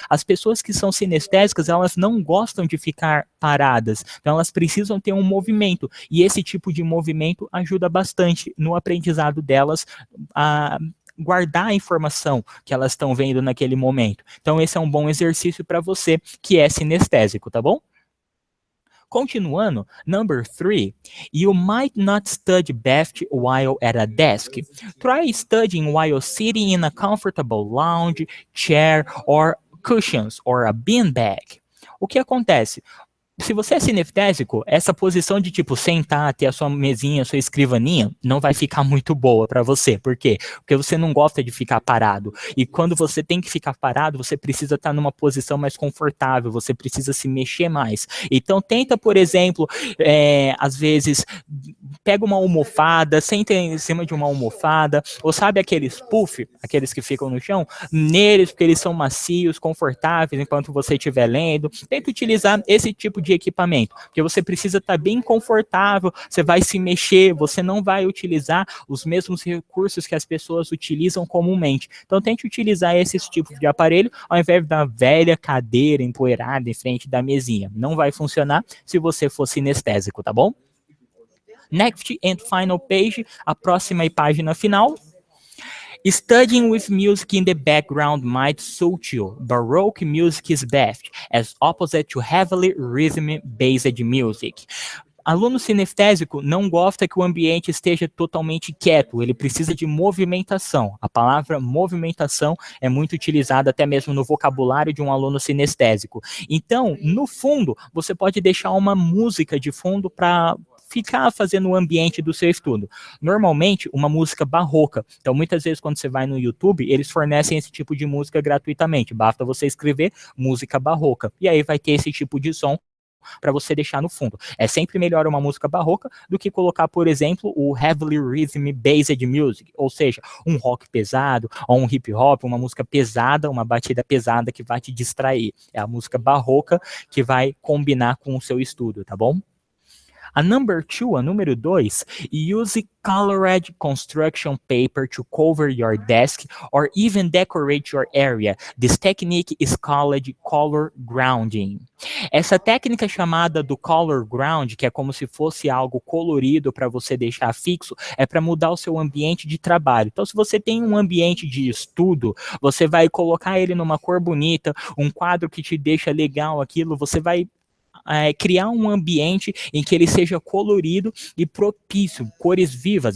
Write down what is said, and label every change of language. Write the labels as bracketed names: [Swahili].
[Portuguese] As pessoas que são sinestésicas, elas não gostam de ficar paradas, então elas precisam ter um movimento, e esse tipo de movimento ajuda bastante no aprendizado delas a guardar a informação que elas estão vendo naquele momento. Então esse é um bom exercício para você que é sinestésico, tá bom? [English] Continuando, number 3, you might not study best while at a desk. Try studying while sitting in a comfortable lounge, chair, or cushions, or a beanbag. [Portuguese] O que acontece? Se você é sinestésico, essa posição de tipo sentar, ter a sua mesinha, a sua escrivaninha, não vai ficar muito boa para você. Por quê? Porque você não gosta de ficar parado. E quando você tem que ficar parado, você precisa estar numa posição mais confortável, você precisa se mexer mais. Então tenta, por exemplo, às vezes, pega uma almofada, senta em cima de uma almofada, ou sabe aqueles puff, aqueles que ficam no chão, neles, porque eles são macios, confortáveis, enquanto você estiver lendo. Tenta utilizar esse tipo de equipamento, porque você precisa estar bem confortável, você vai se mexer, você não vai utilizar os mesmos recursos que as pessoas utilizam comumente. Então tente utilizar esses tipos de aparelho ao invés da velha cadeira empoeirada em frente da mesinha. Não vai funcionar se você for sinestésico, tá bom? [English] Next and final page, [Portuguese] a próxima página final. [English] Studying with music in the background might suit you. Baroque music is best, as opposite to heavily rhythm-based music. [Portuguese] Aluno sinestésico não gosta que o ambiente esteja totalmente quieto, ele precisa de movimentação. A palavra movimentação é muito utilizada até mesmo no vocabulário de um aluno sinestésico. Então, no fundo, você pode deixar uma música de fundo para ficar fazendo o ambiente do seu estudo. Normalmente, uma música barroca. Então, muitas vezes, quando você vai no YouTube, eles fornecem esse tipo de música gratuitamente. Basta você escrever música barroca. E aí vai ter esse tipo de som para você deixar no fundo. É sempre melhor uma música barroca do que colocar, por exemplo, o [English] heavily rhythm-based music, [Portuguese] ou seja, um rock pesado, ou um hip hop, uma música pesada, uma batida pesada que vai te distrair. É a música barroca que vai combinar com o seu estudo, tá bom? [English] A número 2, use colored construction paper to cover your desk or even decorate your area. This technique is called color grounding. [Portuguese] Essa técnica chamada do color ground, que é como se fosse algo colorido para você deixar fixo, é para mudar o seu ambiente de trabalho. Então, se você tem um ambiente de estudo, você vai colocar ele numa cor bonita, um quadro que te deixa legal aquilo, você vai criar um ambiente em que ele seja colorido e propício, cores vivas.